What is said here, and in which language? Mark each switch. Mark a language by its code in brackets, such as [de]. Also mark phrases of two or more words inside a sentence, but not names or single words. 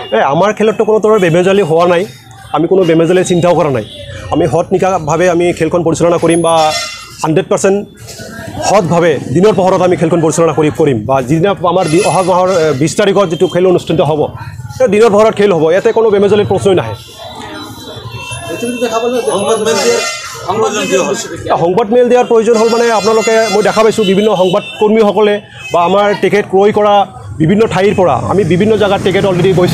[as] আমার খেলত কোনো ধরনের বেমেজালি হওয়া নাই, আমি কোনো বেমেজালি চিন্তাও করা নাই। আমি হৎ নিকাভাৱে আমি খেলখন পৰিচালনা কৰিম বা 100% সৎভাৱে দিনৰ পোহৰত আমি খেলখন পৰিচালনা কৰিম বা যিদিনা আমাৰ অহা মাহৰ 20 তাৰিখত যিটো খেল অনুষ্ঠিত হ'ব দিনৰ পোহৰত খেল হ'ব, ইয়াতে কোনো বেমেজালিৰ প্ৰশ্নই নাহে। সংবাদ মেল দিয়াৰ প্ৰয়োজন হ'ল মানে আপোনালোকে মই দেখা পাইছোঁ বিভিন্ন সংবাদকৰ্মীসকলে বা আমাৰ টিকেট ক্ৰয় কৰা বিভিন্ন ঠাইৰ পৰা আমি বিভিন্ন জায়গাত টিকেট অলৰেডি গৈছে।